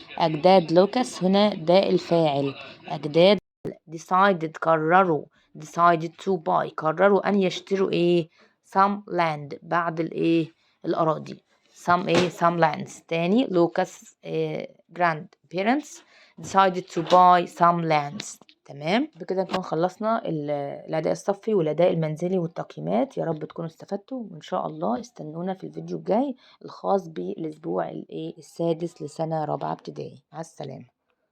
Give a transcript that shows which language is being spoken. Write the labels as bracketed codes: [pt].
[ar] أجداد لوكاس هنا ده الفاعل أجداد. [en] decided [ar] قرروا [en] decided to buy [ar] قرروا أن يشتروا [en] some land [ar] بعض الأراضي [en] some lands. [ar] تاني [en] Lucas grandparents decided to buy some lands. [ar] تمام، بكده نكون خلصنا الأداء الصفي والأداء المنزلي والتقييمات. يا رب تكونوا استفدتوا، وإن شاء الله استنونا في الفيديو الجاي الخاص بالأسبوع السادس لسنة رابعة ابتدائي. مع السلامة.